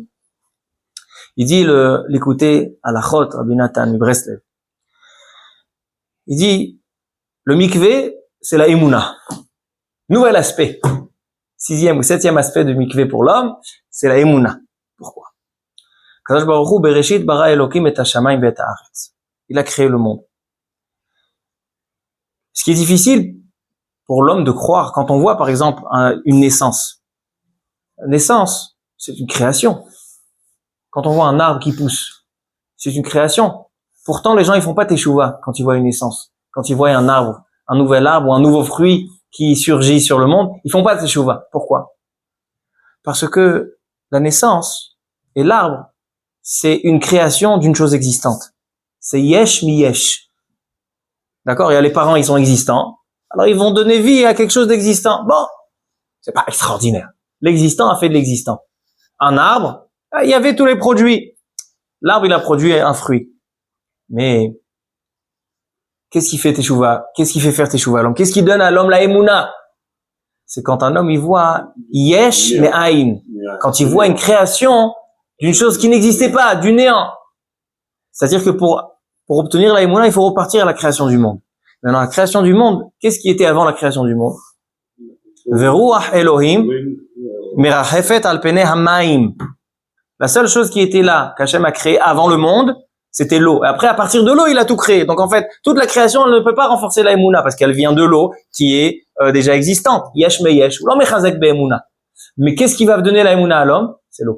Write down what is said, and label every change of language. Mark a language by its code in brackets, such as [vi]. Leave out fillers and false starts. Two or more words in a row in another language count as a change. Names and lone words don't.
[fr] Il dit l'écouter à la Chot, Rabbi Nathan Breslev. Il dit le mikvé, c'est la émouna. Nouvel aspect. 6e ou 7e aspect de mikvé pour l'homme, c'est la émouna. Pourquoi? [he] קדוש ברוך הוא בראשית ברא אלוקים את השמים ואת הארץ. [fr] Il a créé le monde. Ce qui est difficile pour l'homme de croire, quand on voit par exemple une naissance. Une naissance, c'est une création. Quand on voit un arbre qui pousse, c'est une création. Pourtant, les gens ils font pas teshuva quand ils voient une naissance. Quand ils voient un arbre, un nouvel arbre ou un nouveau fruit qui surgit sur le monde, ils font pas teshuva. Pourquoi? Parce que la naissance et l'arbre, c'est une création d'une chose existante. C'est [he] יש מיש. [fr] D'accord? Il y a les parents, ils sont existants. Alors, ils vont donner vie à quelque chose d'existant. Bon. C'est pas extraordinaire. L'existant a fait de l'existant. Un arbre, il y avait tous les produits. L'arbre, il a produit un fruit. Mais, qu'est-ce qui fait teshuva? Qu'est-ce qui fait faire teshuva à l'homme? Qu'est-ce qui donne à l'homme la émouna? C'est quand un homme, il voit yesh mais aïn. Quand il voit une création d'une chose qui n'existait pas, du néant. C'est-à-dire que pour obtenir la émouna, il faut repartir à la création du monde. Maintenant, la création du monde, qu'est-ce qui était avant la création du monde? [he] ורוח אלוהים מרחפת על פני המים. [fr] La seule chose qui était là, qu'Hachem a créé avant le monde, c'était l'eau. Et après, à partir de l'eau, il a tout créé. Donc en fait, toute la création, elle ne peut pas renforcer la émouna, parce qu'elle vient de l'eau, qui est déjà existante. [he] יש מיש, [fr] ou l'homme [he] יתחזק באמונה. [fr] Mais qu'est-ce qui va donner la émouna à l'homme? C'est l'eau.